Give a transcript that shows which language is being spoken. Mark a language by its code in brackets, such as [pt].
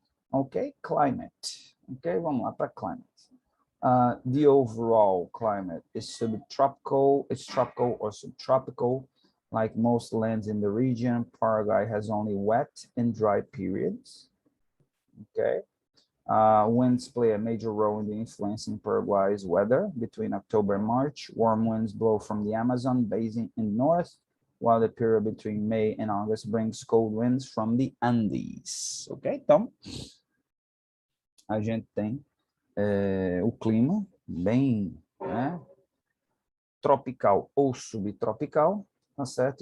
[pt] Ok, climate. Ok, vamos lá para climate. [en] The overall climate is subtropical, it's tropical or subtropical. Like most lands in the region, Paraguay has only wet and dry periods. Okay. Winds play a major role in the influencing Paraguay's weather. Between October and March, warm winds blow from the Amazon basin in north, while the period between May and August brings cold winds from the Andes. Ok? [pt] Então, a gente tem o clima bem, né, tropical ou subtropical, tá certo?